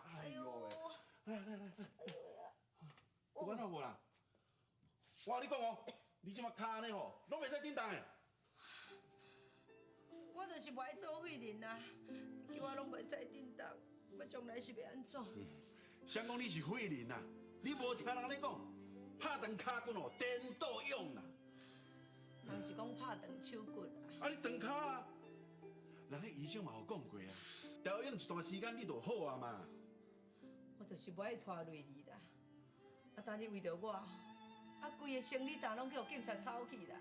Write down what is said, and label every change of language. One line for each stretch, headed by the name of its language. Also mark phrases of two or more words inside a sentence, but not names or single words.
Min Nan Chinese: 哎呦喂，来，有管好无啦？我甲你讲哦，你即马骹安尼吼，拢袂使振动的。我就是不爱做废人啊，叫我拢袂使振动，我将来是要安怎？谁讲你是废人啊？你无听人咧讲，拍断骹骨哦，颠倒用啦。人是讲拍断手骨啊。啊，你断骹啊？人迄医生嘛有讲过啊，调养一段时间你就好啊嘛。我就是不爱拖累你啦。啊，但你为着我，啊，规个生理担拢叫警察抄去啦。